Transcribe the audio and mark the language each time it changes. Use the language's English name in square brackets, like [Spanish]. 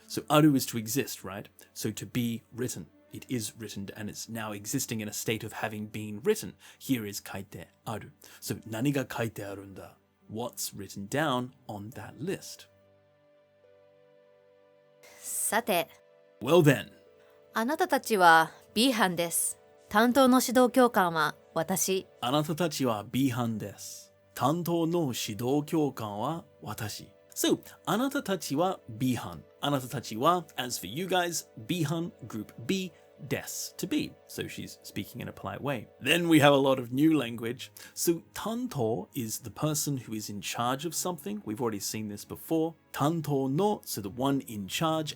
[English] So aru is to exist, right? So to be written. It is written and it's now existing in a state of having been written. Here is [Japanese] kaite aru. [English] So [Japanese] nani ga kaite arunda? [English] What's written down on that list? [Japanese] さて、 [English] Well then. [Japanese] あなたたちは B 班です。担当の指導教官は私。あなたたちは B 班です。担当の指導教官は私。 [English] So, [Japanese] あなたたちは B 班。あなたたちは, [English] as for you guys, B 班, group B, des, to be. So she's speaking in a polite way. Then we have a lot of new language. So, 担当 is the person who is in charge of something. We've already seen this before. [Japanese] 担当の, [English] so the one in charge.